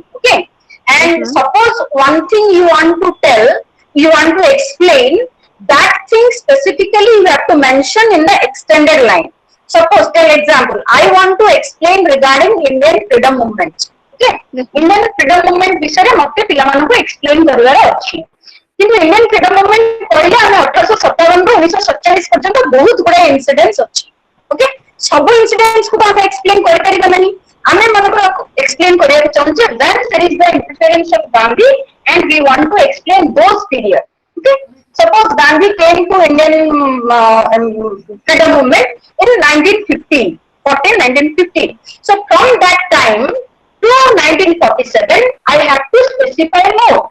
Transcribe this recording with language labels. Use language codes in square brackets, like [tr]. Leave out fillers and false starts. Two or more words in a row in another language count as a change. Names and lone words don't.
[en] Okay. And Yes, suppose one thing you want to tell, you want to explain, that thing specifically you have to mention in the extended line. Suppose, tell example, I want to explain regarding Indian freedom movement. Okay, Indian freedom movement [or] विषय मत पिलाମାନଙ୍କୁ explain କରିବାର ଅଛି କିନ୍ତୁ [en] Indian freedom movement [or] କହିଲେ ଆମେ 1857 ରୁ 1947 ପର୍ଯ୍ୟନ୍ତ ବହୁତ ଗୁଡା ଇନସିଡେନ୍ସ ଅଛି ଓକେ ସବୁ ଇନସିଡେନ୍ସ କୁ ଆମେ explain କରିପାରିବା ନାହିଁ ଆମେ ମାନଙ୍କର explain କରିବାକୁ ଚାହୁଁଛେ [en] when there is the interference of Gandhi and we want to explain those period okay suppose Gandhi came to Indian freedom movement in 1915 1915 so from that time to 1947, I have to specify more.